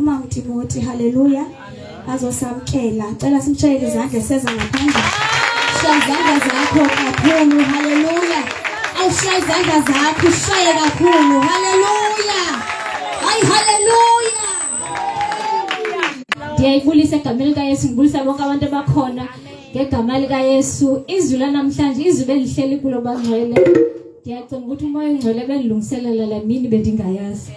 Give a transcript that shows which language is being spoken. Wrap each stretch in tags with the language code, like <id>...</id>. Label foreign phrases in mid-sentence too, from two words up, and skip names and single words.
<zu>Timothy. Hallelujah. Azosamkela. Cela simshayele izandla seza ngaphandle. Shaya izandla zakho kakhulu. Hallelujah. Awushaya izandla zakho, ushaye kakhulu. Hallelujah. Hayi hallelujah.</zu> <xh>Ndiyayibulisa egameni lika Yesu,</xh> <zu>ngibulisa bonke abantu abakhona ngegama lika Yesu.</zu> <xh>Izwi lanamhlanje, izwi elihleli kulo bangcwele. Ndiyacinga ukuthi umoya ongcwele belungiselela la mini bendingayazi.</xh>